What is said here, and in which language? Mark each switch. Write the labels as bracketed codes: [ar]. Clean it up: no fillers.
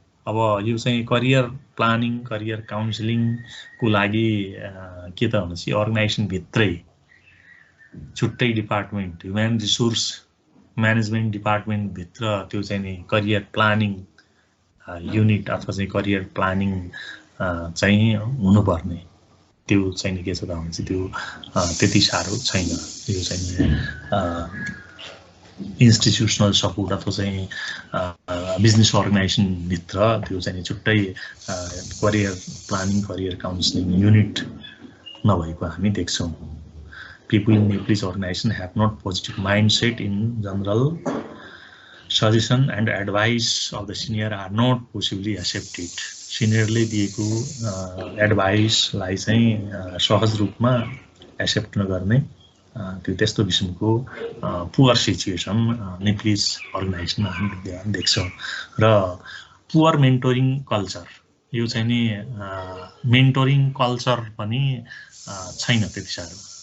[ne] अब यो चाहिँ करियर प्लानिङ, करियर काउन्सिलिङको लागि के त भनेपछि अर्गनाइजेसनभित्रै छुट्टै डिपार्टमेन्ट, ह्युमन रिसोर्स म्यानेजमेन्ट डिपार्टमेन्टभित्र त्यो चाहिँ नि करियर प्लानिङ युनिट अथवा चाहिँ करियर प्लानिङ चाहिँ हुनुपर्ने, त्यो चाहिँ नि के छ त भनेपछि त्यो त्यति साह्रो छैन। यो चाहिँ इन्स्टिट्युसनल सपोर्ट अथवा चाहिँ बिजनेस अर्गनाइजेसनभित्र त्यो चाहिँ छुट्टै career planning, career counselling unit नभएको हामी देख्छौँ। [en] People in Nepalese organization have not positive mindset in general. Suggestion and advice of the senior are not possibly accepted. [ne] Seniorले दिएको एडभाइसलाई चाहिँ सहज रूपमा एक्सेप्ट नगर्ने त्यो त्यस्तो किसिमको पुअर सिचुएसन नेप्लिज अर्गनाइजेसनमा हामी देख्छौँ। र पुअर मेन्टोरिङ कल्चर, यो चाहिँ नि मेन्टोरिङ कल्चर पनि छैन त्यति साह्रो।